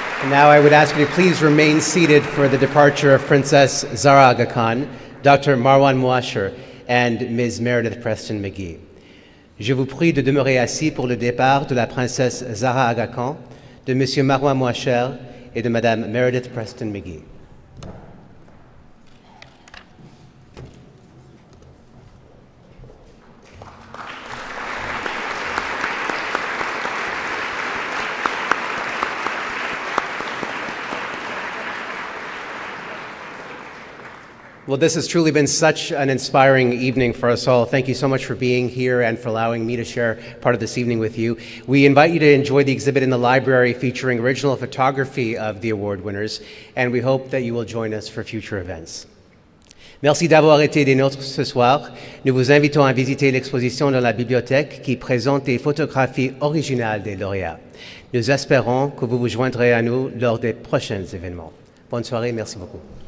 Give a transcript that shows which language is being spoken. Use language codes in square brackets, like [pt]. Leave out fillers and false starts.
[en] Now I would ask you to please remain seated for the departure of Princess Zahra Aga Khan, Dr. Marwan Mouasher, and Ms. Meredith Preston McGhie. [fr] Je vous prie de demeurer assis pour le départ de la Princesse Zahra Aga Khan, de Monsieur Marwan Mouasher et de Madame Meredith Preston McGhie. [en] Well, this has truly been such an inspiring evening for us all. Thank you so much for being here and for allowing me to share part of this evening with you. We invite you to enjoy the exhibit in the library featuring original photography of the award winners, and we hope that you will join us for future events. [fr] Merci d'avoir été des nôtres ce soir. Nous vous invitons à visiter l'exposition dans la bibliothèque qui présente des photographies originales des lauréats. Nous espérons que vous vous joindrez à nous lors des prochains événements. Bonne soirée, merci beaucoup.